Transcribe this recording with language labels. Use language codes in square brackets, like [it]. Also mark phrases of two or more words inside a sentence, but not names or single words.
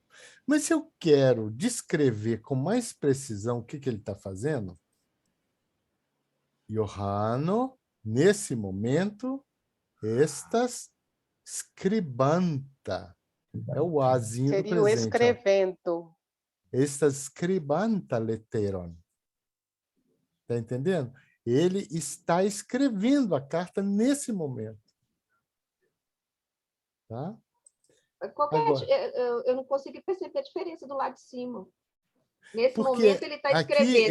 [pt] Mas se eu quero descrever com mais precisão o que ele está fazendo, Johanno, nesse momento, [eo] estas scribanta. [pt] É o azinho do Seria o presente. escrevendo. [eo] Estas scribanta letteron. [pt] Está entendendo? Ele está escrevendo a carta nesse momento. Tá? Agora, eu não consigo perceber a diferença do lado de cima. Nesse Porque momento ele está aqui escrevendo,